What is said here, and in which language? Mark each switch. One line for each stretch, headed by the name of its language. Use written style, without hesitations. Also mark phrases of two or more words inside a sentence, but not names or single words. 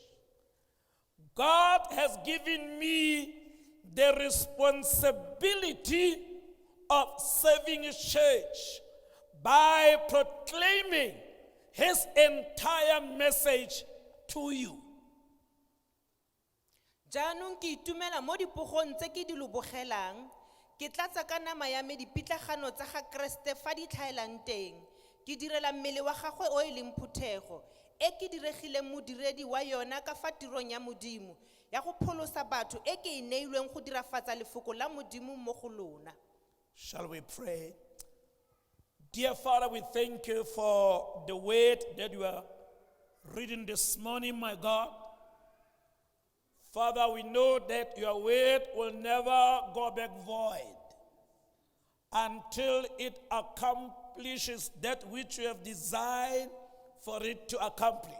English: God has given me the responsibility of serving his church by proclaiming his entire message to you.
Tswana: Jaanong ke itumela mo dipogong tse ke di lobogelang ke tlatsa ka nama ya me dipitlagano tsa ga Kriste fa di tlhaelang teng ke direla mmele wa gagwe o e leng phuthego e ke diregileng modiredi wa yona ka fa tirong ya modimo ya go pholosa batho e ke e neilweng go dirafatsa lefoko la modimo mo go lona.
English: Shall we pray? Dear Father, we thank you for the word that you are reading this morning, my God. Father, we know that your word will never go back void until it accomplishes that which you have designed for it to accomplish.